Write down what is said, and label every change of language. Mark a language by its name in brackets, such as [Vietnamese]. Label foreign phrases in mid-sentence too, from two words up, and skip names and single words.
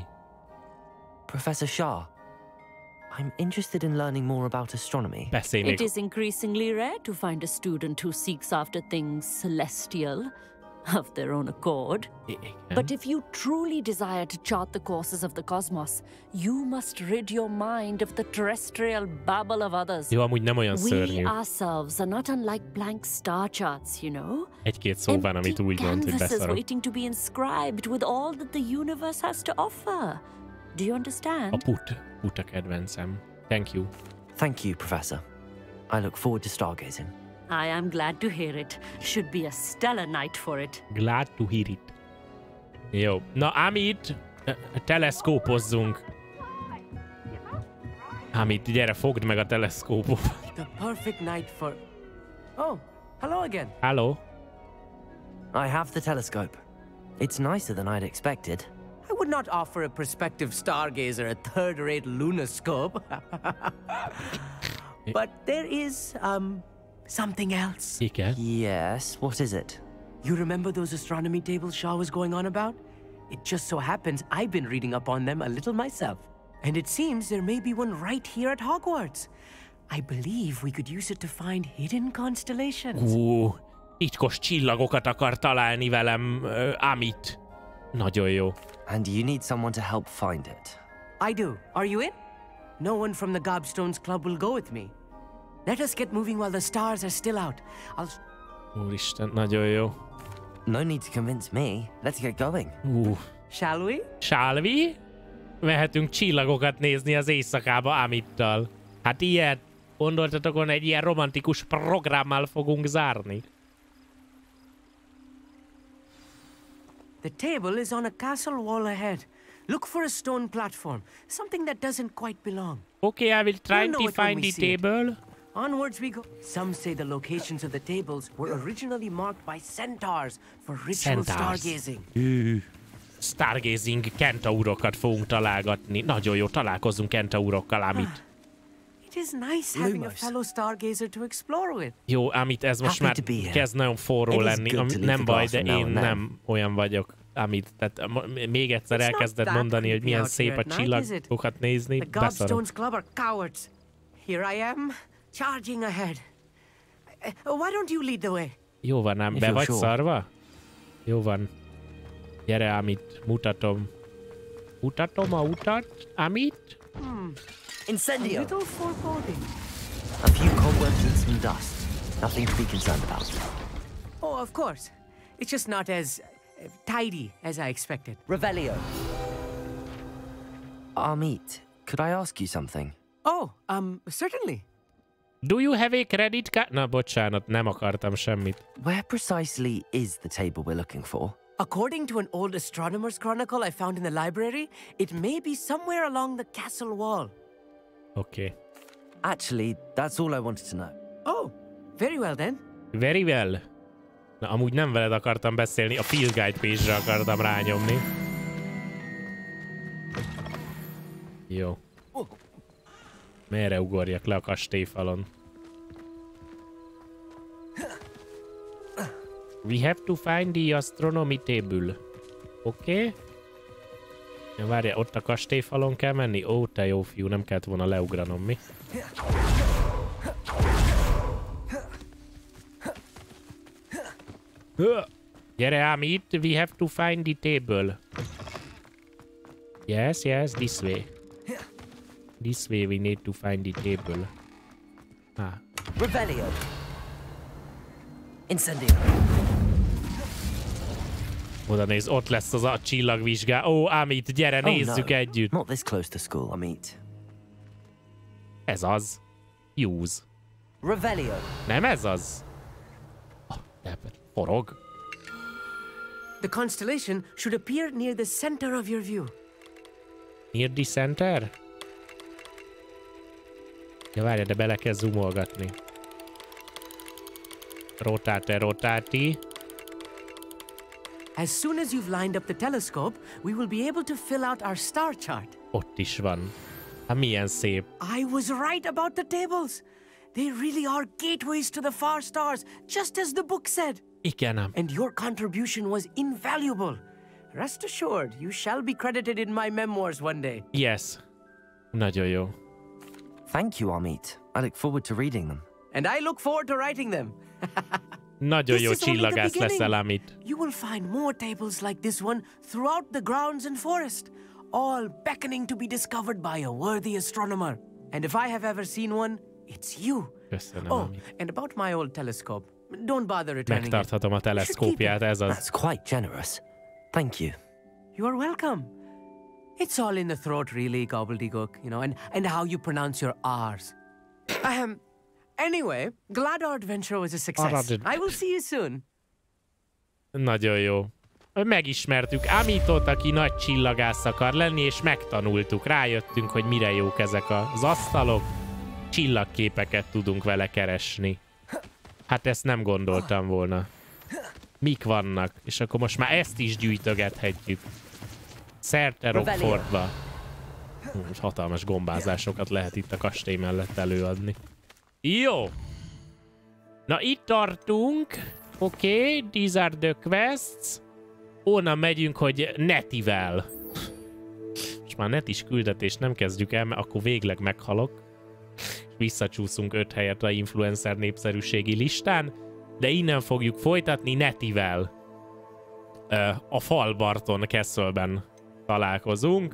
[English] Professor Shah, I'm interested in learning more about astronomy. It is increasingly rare to find a student who seeks after things celestial of their own accord. But if you truly desire to chart the courses of the cosmos, you must rid your mind of the terrestrial babble of others. [Hungarian] Jó, amúgy nem olyan szörnyű. [English] We ourselves are not unlike blank star charts, you know? [Hungarian] Egy-két szó van, amit úgy mond, hogy [English] Canvases [Hungarian] beszarok. [English] waiting to be inscribed with all that the universe has to offer. Do you understand? [Hungarian] A put a kedvencem. [English] Thank you. Thank you, Professor. I look forward to stargazing. I am glad to hear it. Should be a stellar night for it. Glad to hear it. [Hungarian] Jó. Na, Amit, teleszkópozzunk. Amit, gyere, fogd meg a teleszkópot. [English] The perfect night for... Oh, hello again. Hello. I have the telescope. It's nicer than I'd expected. I would not offer a prospective stargazer a third-rate lunoscope. But there is, something else. [Hungarian] Igen. [English] Yes, what is it? You remember those astronomy tables Shaw was going on about? It just so happens I've been reading up on them a little myself. And it seems there may be one right here at Hogwarts. I believe we could use it to find hidden constellations. [Hungarian] Titkos csillagokat akar találni velem, Amit. Nagyon jó. [English] And you need someone to help find it. I do. Are you in? No one from the Gobstones Club will go with me. Let us get moving while the stars are still out. [Hungarian] Úristen, nagyon jó. [English] No need to convince me. Let's get going. Shall we? Shall we? [Hungarian] Mehetünk csillagokat nézni az éjszakába Amittal. Hát ilyet. Gondoltatok volna, egy ilyen romantikus programmal fogunk zárni? [English] The table is on a castle wall ahead. Look for a stone platform, something that doesn't quite belong. Okay, I will try to find the table. Onwards we go. Some say the locations of the tables were originally marked by centaurs for ritual stargazing. [Hungarian] Stargazing kentaurokat fogunk találgatni. Nagyon jó, találkozunk kentaurokkal, Amit. [English] It is nice having a fellow stargazer to explore with. [Hungarian] Jó, Amit, ez most már kezd nagyon forró lenni. Nem baj, de én nem olyan vagyok, Amit. Tehát még egyszer elkezded mondani, hogy milyen szép a csillagokat nézni. [English] The Gobstones Club are cowards. Here I am, charging ahead. Why don't you lead the way? [Hungarian] Jó van, ám be vagy szarva? Jó van. Gyere, amit mutatom. Mutatom a utat, amit? [English] Incendio! A little foreboding. A few cobwebs and some dust. Nothing to be concerned about. Oh, of course. It's just not as tidy as I expected. Revelio. Amit, could I ask you something? Oh, certainly. Do you have a credit card? [Hungarian] Na, bocsánat, nem akartam semmit. [English] Where precisely is the table we're looking for? According to an old astronomer's chronicle I found in the library, it may be somewhere along the castle wall. Okay. Actually, that's all I wanted to know. Oh, very well then. Very well. [Hungarian] Na, amúgy nem veled akartam beszélni, a [English] Field Guide page- [Hungarian] re akartam rányomni. Jó. Merre ugorjak le a kastélyfalon? [English] We have to find the astronomy table. [Hungarian] Oké? Ja, várja, ott a kastélyfalon kell menni? Ó, te jó fiú, nem kellett volna leugranom, mi? Gyere, Amit, [English] we have to find the table. Yes, yes, this way. This way we need to find the table. Ah. Revelio. Incendio. [Hungarian] Oda néz, ott lesz az a csillagvizsgá. Ó, Amit, gyere, nézzük együtt. [English] Not this close to school, Amit. [Hungarian] Ez az. Use. [English] Revelio. [Hungarian] Nem ez az? Forog. [English] The constellation should appear near the center of your view. Near the center? [Hungarian] Ja, várja, de bele kell zoomolgatni. [English] Rotate, rotáti. As soon as you've lined up the telescope, we will be able to fill out our star chart. [Hungarian] Ott is van. Hát milyen szép. [English] I was right about the tables. They really are gateways to the far stars, just as the book said. [Hungarian] Igen. [English] And your contribution was invaluable. Rest assured, you shall be credited in my memoirs one day. Yes. [Hungarian] Nagyon jó. [English] Thank you, Amit. I look forward to reading them. And I look forward to writing them. [Hungarian] Nagyon jó csillagász leszel, Amit. [English] You will find more tables like this one throughout the grounds and forest, all beckoning to be discovered by a worthy astronomer. And if I have ever seen one, it's you. [Hungarian] Köszönöm, [English] Oh, Amit. and about my old telescope. Don't bother returning it. [Hungarian] Megtarthatom a teleszkópját, ez az. [English] That's quite generous. Thank you. You are welcome. It's all in the throat, really, gobbledygook, you know, and how you pronounce your R's. Anyway, glad our adventure was a success. I will see you soon. [Hungarian] Nagyon jó. Megismertük Amitot, aki nagy csillagász akar lenni, és megtanultuk. Rájöttünk, hogy mire jók ezek az asztalok. Csillagképeket tudunk vele keresni. Hát ezt nem gondoltam volna. Mik vannak? És akkor most már ezt is gyűjtögethetjük. Szerte Rockfortba. Hatalmas gombázásokat lehet itt a kastély mellett előadni. Jó! Na itt tartunk. Oké, [English] these are the quests. [Hungarian] Onnan megyünk, hogy Netivel. És már netis küldetést nem kezdjük el, mert akkor végleg meghalok. Visszacsúszunk 5 helyet a influencer népszerűségi listán, de innen fogjuk folytatni Netivel. A Falbarton Castle-ben találkozunk.